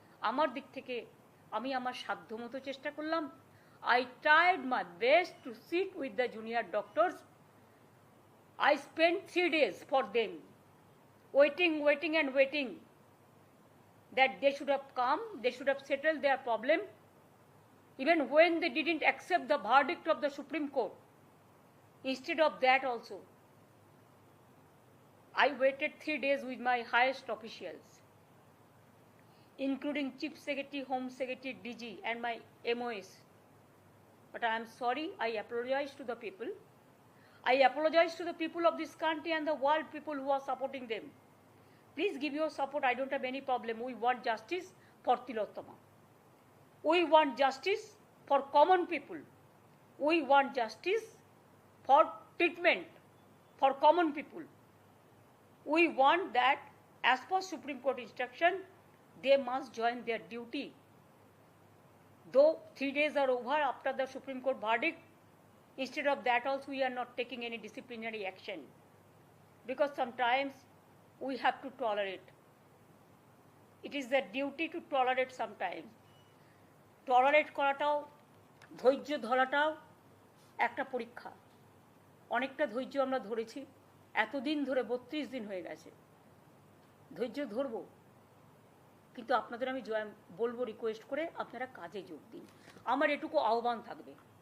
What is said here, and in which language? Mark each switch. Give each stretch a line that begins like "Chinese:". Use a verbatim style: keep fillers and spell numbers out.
Bangla: আমার দিক থেকে আমি আমার সাধ্যমতো চেষ্টা করলাম।
English: I tried my best to sit with the junior doctors. I spend three days for them waiting waiting and waiting that they should have come, they should have settle their problem even when they didn't accept the verdict of the supreme court. Instead of that also I waited three days with my highest officials, including Chief Secretary, Home Secretary, D G, and my M O S. But I am sorry, I apologize to the people. I apologize to the people of this country and the world people who are supporting them. Please give your support. I don't have any problem. We want justice for Tilottama. We want justice for common people. We want justice for treatment for common people. We want that, as per Supreme Court instruction, they must join their duty. Though three days are over after the Supreme Court verdict, instead of that also we are not taking any disciplinary action. Because sometimes we have to tolerate. It is the duty to tolerate sometimes.
Bangla: Tolerate করাটাও ধৈর্য ধরাটাও একটা পরীক্ষা। অনেকটা ধৈর্য আমরা ধরেছি, এতদিন ধরে বত্রিশ দিন হয়ে গেছে, ধৈর্য ধরবো। কিন্তু আপনাদের আমি জয় বলবো, রিকোয়েস্ট করে আপনারা কাজে যোগ দিন, আমার এটুকু আহ্বান থাকবে।